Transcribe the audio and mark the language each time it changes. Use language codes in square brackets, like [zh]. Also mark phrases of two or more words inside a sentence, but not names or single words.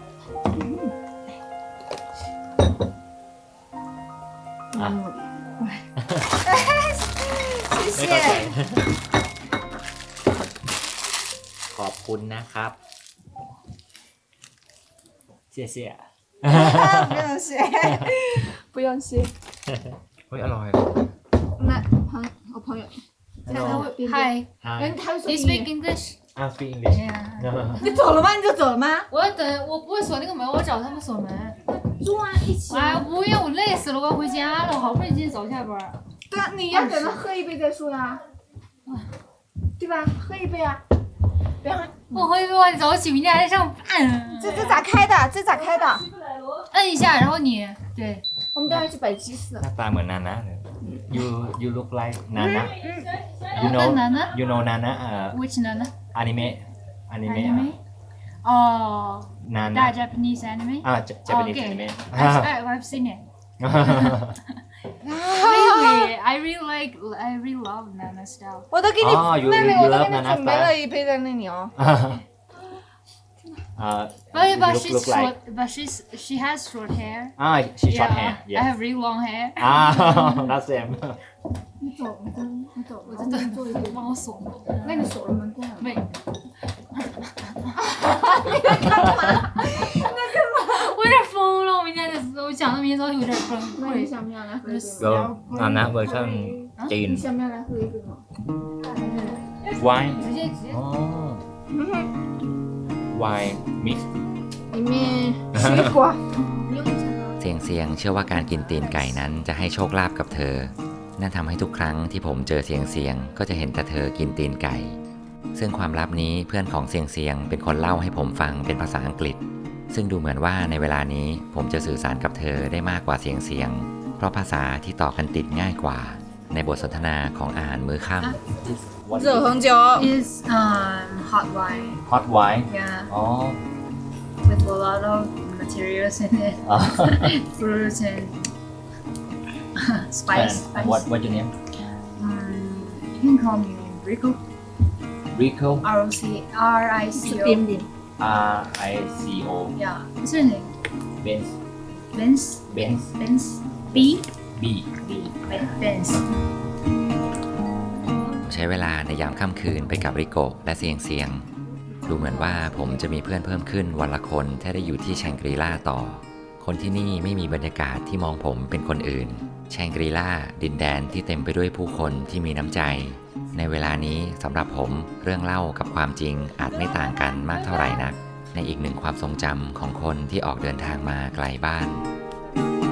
[zh] 谢谢 [th] ขอบคุณนะครับเสีย [zh] 不用谢不用谢 [th] เฮ้ยอร่อย [zh] 那我朋友 [en] Hi You speak English I speak English [zh] 你走了吗？你就走了吗？我要等，我不会锁那个门，我找他们锁门。中啊，一起。哎，不用，我累死了，我要回家了，好不容易今天早下班。对啊，你要等他喝一杯再说呀，对吧？喝一杯啊。不要。我喝一杯，我得早起，明天还得上班。这咋开的？这咋开的？摁一下，然后你对。我们待会去摆鸡翅。 [th] หน้าตาเหมือนนานะเลย [en] You look like Nana You know Nana Which Nana Anime Nana That Japanese anime Japanese anime I've seen it Really I really love Nana style [zh] 我都给你妹妹我都给你准备了一杯在那里哦 [en] But she has short hair. She short hair. I have really long hair. That's same. [zh] 你走，我在这坐一杯，帮我锁门。那你锁了门关了没？你在干嘛？我有点疯了，我明天我讲到明天早上有点崩那你溃。想不想来喝一杯？ [th] ก็นานะเวอร์ชันจีน [zh] 你想不想来喝一杯吗？ [en] Wine [zh] 直接。 [en] Wine mix [zh] 里面水果。 [th] เสียงเชื่อว่าการกินตีนไก่นั้นจะให้โชคลาภกับเธอนั่นทำให้ทุกครั้งที่ผมเจอเสียงก็จะเห็นแต่เธอกินตีนไก่ซึ่งความลับนี้เพื่อนของเสียงเป็นคนเล่าให้ผมฟังเป็นภาษาอังกฤษซึ่งดูเหมือนว่าในเวลานี้ผมจะสื่อสารกับเธอได้มากกว่าเสียงเพราะภาษาที่ต่อกันติดง่ายกว่าในบทสนทนาของอาหารมื้อค่ำ [zh] 热红酒 [en] is hot wine. Hot wine Yeah. Oh With a lot of materials in it. Fruits and spice. What your name You can call me Rico. Rico R-I-C-O. R-I-C-O Yeah. What's your name? Benz Benz. B. Benz. [th] ใช้เวลาในยามค่ำคืนไปกับริโกะและเสียงดูเหมือนว่าผมจะมีเพื่อนเพิ่มขึ้นวันละคนถ้าได้อยู่ที่แชงกรีล่าต่อคนที่นี่ไม่มีบรรยากาศที่มองผมเป็นคนอื่นแชงกรีล่าดินแดนที่เต็มไปด้วยผู้คนที่มีน้ำใจในเวลานี้สำหรับผมเรื่องเล่ากับความจริงอาจไม่ต่างกันมากเท่าไหร่นักในอีกหนึ่งความทรงจำของคนที่ออกเดินทางมาไกลบ้าน